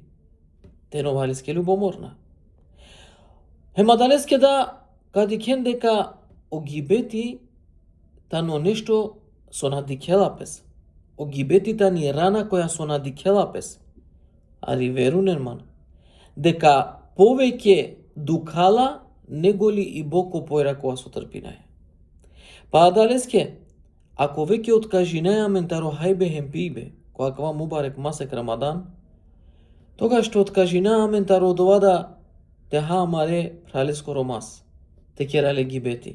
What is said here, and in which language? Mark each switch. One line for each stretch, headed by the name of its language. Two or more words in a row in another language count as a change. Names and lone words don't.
Romany: Те новалеске любоморна. Хема далеске да кадикен дека огибети тано нешто со надикелапес. Огибетита ни рана која со надикелапес. Али верунен ман, дека повеќе дукала неголи и Боко појра која со трпинаја. Па далеске, ако веќе откажинаја ментаро хајбе хем пијбе, која кава мубарек масек Рамадан, тога што откажинаја ментаро довада те хаамаре пралеско ромас, те керале гибети.